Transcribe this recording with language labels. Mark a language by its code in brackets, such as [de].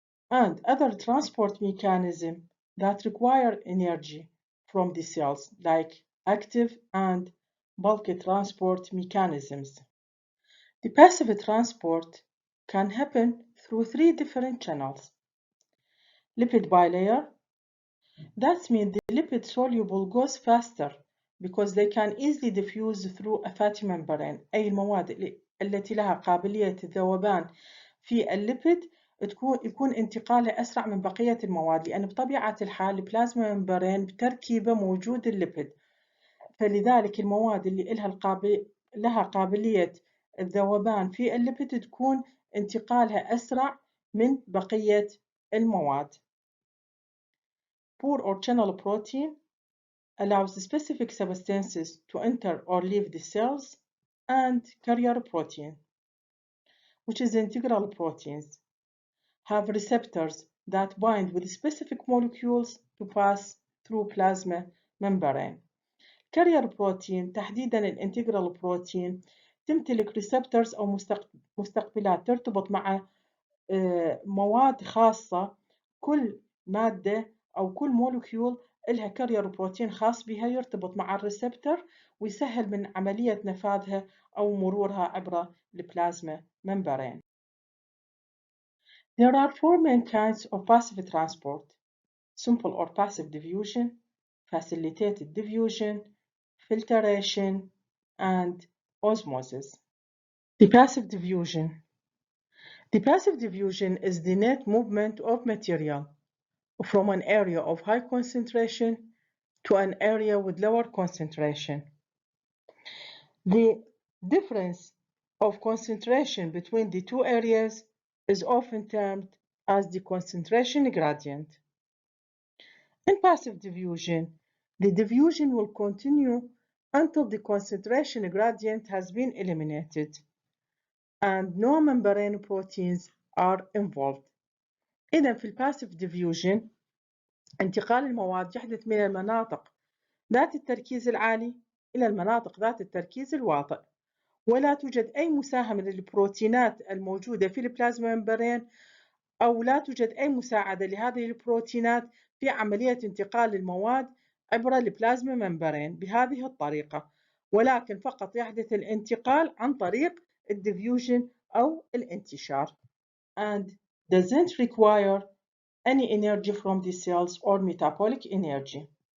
[en] And other transport mechanisms that require energy from the cells, like active and bulk transport mechanisms. The passive transport can happen through three different channels. Lipid bilayer. That means the lipid soluble goes faster because they can easily diffuse through a fatty membrane. [ar] أي المواد التي لها قابلية الذوبان في الليبيد يكون انتقالها أسرع من بقية المواد، لأن بطبيعة الحال البلازما ممبرين بتركيبه موجود الليبيد، فلذلك المواد اللي لها قابلية الذوبان في الليبيد تكون انتقالها أسرع من بقية المواد. [en] Pore or channel protein allows specific substances to enter or leave the cells, and carrier protein, which is integral proteins, have receptors that bind with specific molecules to pass through plasma membrane. [ar] Carrier protein تحديداً الانتجرال بروتين تمتلك receptors أو مستقبلات ترتبط مع مواد خاصة. كل مادة أو كل مولكيول إلها كارير بروتين خاص بها يرتبط مع الريسبتور ويسهل من عملية نفاذها أو مرورها عبر البلازما membrane. [en] There are four main kinds of passive transport: simple or passive diffusion, facilitated diffusion, filtration, and osmosis. The passive diffusion. The passive diffusion is the net movement of material from an area of high concentration to an area with lower concentration. The difference of concentration between the two areas is often termed as the concentration gradient. In passive diffusion, the diffusion will continue until the concentration gradient has been eliminated and no membrane proteins are involved. [ar] إذا في الباسيف diffusion انتقال المواد يحدث من المناطق ذات التركيز العالي إلى المناطق ذات التركيز الواطئ، ولا توجد أي مساهمة للبروتينات الموجودة في البلازما ممبرين أو لا توجد أي مساعدة لهذه البروتينات في عملية انتقال المواد عبر البلازما ممبرين بهذه الطريقة، ولكن فقط يحدث الانتقال عن طريق الديفيوجن أو الانتشار [en] and doesn't require any energy from the cells or metabolic energy.